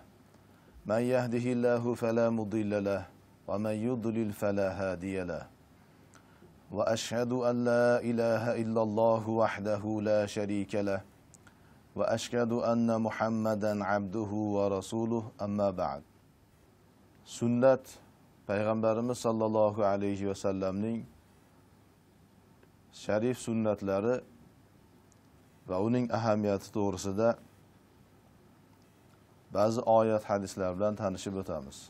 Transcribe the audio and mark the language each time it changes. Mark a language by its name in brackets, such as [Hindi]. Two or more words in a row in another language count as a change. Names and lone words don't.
[Arabic] من يهده الله فلا مضل له ومن يضلل فلا هادي له. وأشهد أن لا إله إلا الله وحده لا شريك له وأشهد أن محمدا عبده ورسوله، أما بعد. [Uzbek] Sunnat Payg'ambarimiz [Arabic] صلى الله عليه وسلم [Uzbek] sharif sunnatlari va uning ahamiyati to'g'risida ba'zi oyat hadislar bilan tanishib o'tamiz.